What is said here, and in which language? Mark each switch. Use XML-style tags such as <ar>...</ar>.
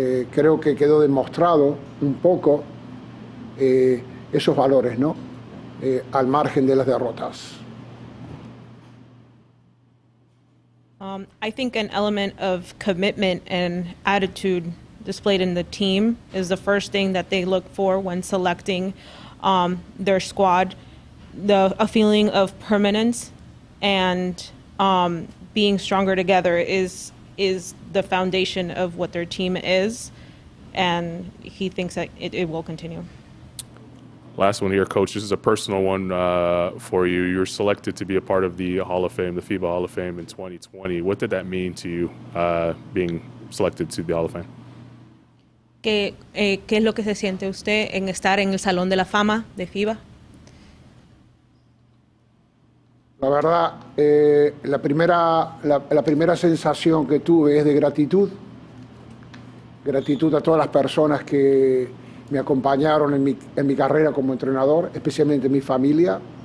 <es>Creo que quedó demostrado un poco esos valores, ¿no? Al margen de las derrotas.</es> <en>I think an element of commitment and attitude displayed in the team is the first thing that they look for when selecting their squad. A feeling of permanence and being stronger together is the foundation of what their team is, and he thinks that it will continue. Last one here, Coach. This is a personal one for you. You were selected to be a part of the Hall of Fame, the FIBA Hall of Fame in 2020. What did that mean to you, being selected to the Hall of Fame?</en> <es>¿Qué es lo que se siente usted en estar en el Salón de la Fama de FIBA? La verdad, la primera sensación que tuve es de gratitud. Gratitud a todas las personas que me acompañaron en mi carrera como entrenador, especialmente mi familia.</es>